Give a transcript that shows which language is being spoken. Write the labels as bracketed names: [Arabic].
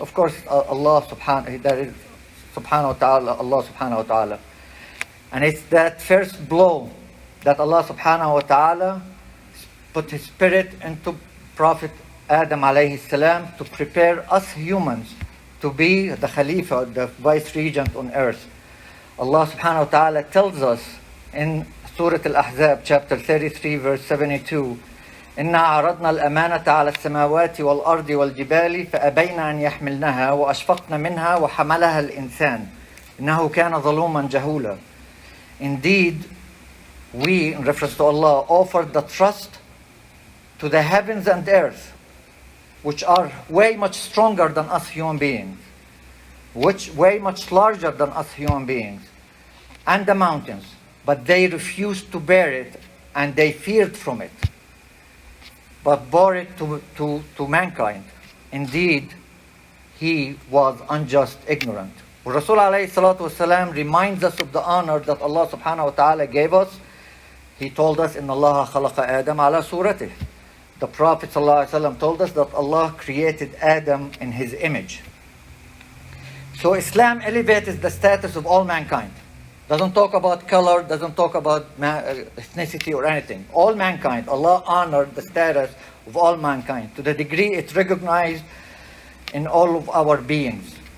[English] Of course, Allah subhanahu wa ta'ala, Allah subhanahu wa ta'ala. And it's that first blow that Allah subhanahu wa ta'ala put his spirit into Prophet Adam alayhi salam to prepare us humans to be the Khalifa, the vice regent on earth. [Arabic] Allah subhanahu wa ta'ala tells us in Surah Al-Ahzab chapter 33 verse 72, إنا عرضنا الأمانة على السماوات والأرض والجبال فأبين أن يحملنها وأشفقن منها وحملها الإنسان إنه كان ظلوما جهولا. [English] Indeed, we, in reference to Allah, offered the trust to the heavens and earth, which are way much stronger than us human beings, which way much larger than us human beings, and the mountains, but they refused to bear it, and they feared from it, but bore it to mankind. Indeed, he was unjust, ignorant. Rasul alayhi salatu wasalam reminds us of the honor that Allah subhanahu wa ta'ala gave us [Arabic] He told us, إِنَّ اللَّهَ خَلَقَ آدَمَ عَلَى صُورَتِهِ. [English] The Prophet ﷺ told us that Allah created Adam in his image. So Islam elevates the status of all mankind. Doesn't talk about color, doesn't talk about ethnicity or anything. All mankind, Allah honored the status of all mankind to the degree it's recognized in all of our beings.